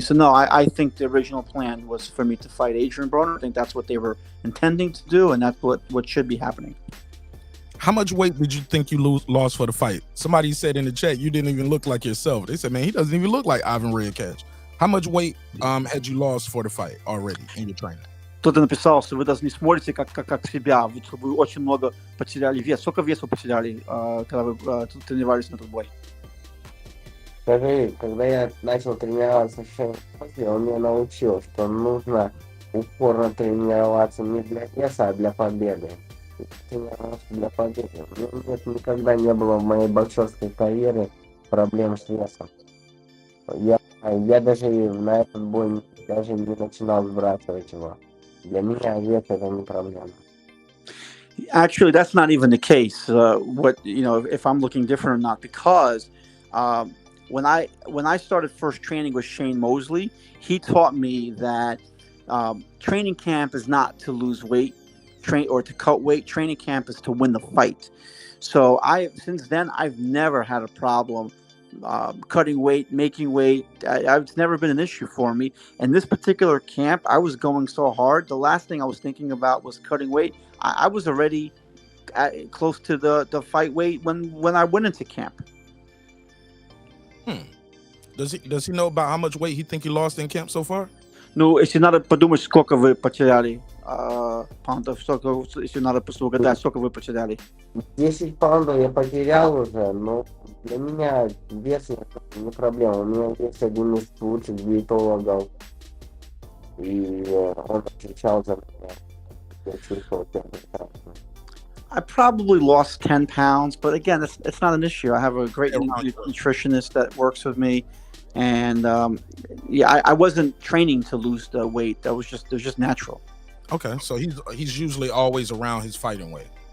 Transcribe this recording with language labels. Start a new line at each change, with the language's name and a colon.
English: So no, I think the original plan was for me to fight Adrien Broner. I think that's what they were intending to do, and that's what should be happening. How much weight did you think you lost for the fight? Somebody said in the chat you didn't even look like yourself. They said, man, he doesn't even look like Ivan Redkach. How much weight had you lost for the fight already in your training?
Russian: Кто-то написал, что вы даже не смотрите как себя, вы очень много потеряли вес. Сколько веса вы потеряли, когда вы тренировались на этот бой? Скажи, когда я начал тренироваться после, он меня научил, что нужно упорно тренироваться не для веса, а для победы. Тренировался для победы. Нет, никогда не было в моей боксерской карьере проблем с весом. Я даже на этот бой даже не начинал сбрасывать его. Для меня вес это не проблема.
English: Actually, that's not even the case. If I'm looking different or not, because when I started first training with Shane Mosley, he taught me that training camp is not to lose weight, or to cut weight. Training camp is to win the fight. So since then I've never had a problem cutting weight, making weight. It's never been an issue for me. And this particular camp, I was going so hard. The last thing I was thinking about was cutting weight. I was already close to the fight weight when I went into camp. Does he know about how much weight he think he lost in camp so far?
Russian: Ну, если надо подумать, сколько вы потеряли паундов, если надо угадать, сколько вы потеряли. 10 паундов я потерял уже, но для меня вес не проблема. У меня есть один из лучших диетологов, и он отвечал за меня. Я чувствовал себя прекрасно.
English: I probably lost 10 pounds, but again, it's not an issue. I have a great nutritionist that works with me. And I wasn't training to lose the weight. It was just natural. Okay, so he's usually always around his fighting weight.